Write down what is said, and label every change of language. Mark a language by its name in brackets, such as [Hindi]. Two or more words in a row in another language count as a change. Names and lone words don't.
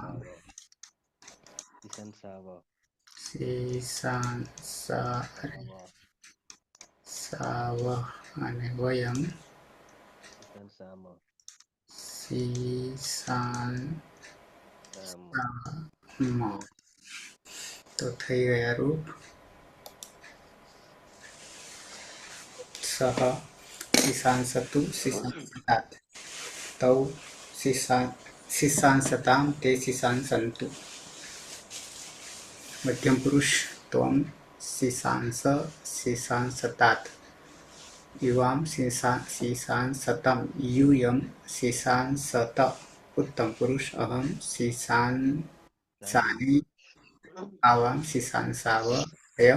[Sanskrit] सीसंसाव सीसंसाव सीसांसा साव साव અને વયમ सीसंसाम सीसांसाम ताम [Gujarati] તો થઈ ગયા રૂપ સહ [Sanskrit] सीसांसतु सीसांसतात् तौ सीसांसतां ते सीसांसन्तु मध्यम पुरुष त्वं सीसांस सीसांसतात् युवां सीसांसतं यूयं सीसांसत उत्तम पुरुष अहं सीसांसानि आवां सीसांसाव वयं